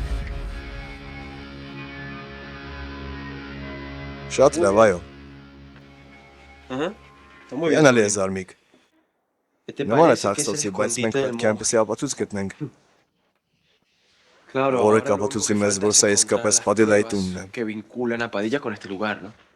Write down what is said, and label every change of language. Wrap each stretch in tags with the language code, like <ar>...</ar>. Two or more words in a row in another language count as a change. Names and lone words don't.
<hy>Շատ լավ, այո։ Յանալի է զարմիկ։ Նման է թաքստոցի, բայց մենք պետք է այնպեսի ապացույց գտնենք։ Որը կապացուցի մեզ, որ սա իսկապես Պատիլայի տունն է։</hy> <es>Que vinculan a Padilla con este lugar, ¿no?</es>